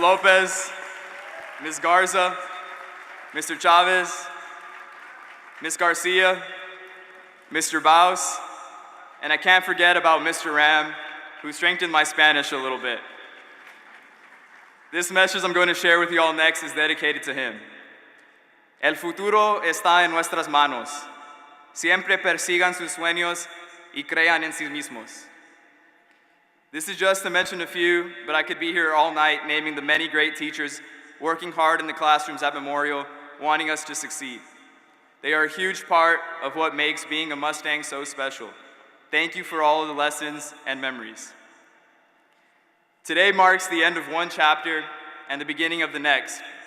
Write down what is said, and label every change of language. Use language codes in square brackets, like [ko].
[en] Lopez, Ms. Garza, Mr. Chavez, Ms. Garcia, Mr. Baus, and I can't forget about Mr. Ram, who strengthened my Spanish a little bit. This message I'm going to share with you all next is dedicated to him. [es] El futuro está en nuestras manos. Siempre persigan sus sueños y crean en sí mismos. [en] This is just to mention a few, but I could be here all night naming the many great teachers working hard in the classrooms at Memorial, wanting us to succeed. They are a huge part of what makes being a Mustang so special. Thank you for all of the lessons and memories. Today marks the end of one chapter and the beginning of the next.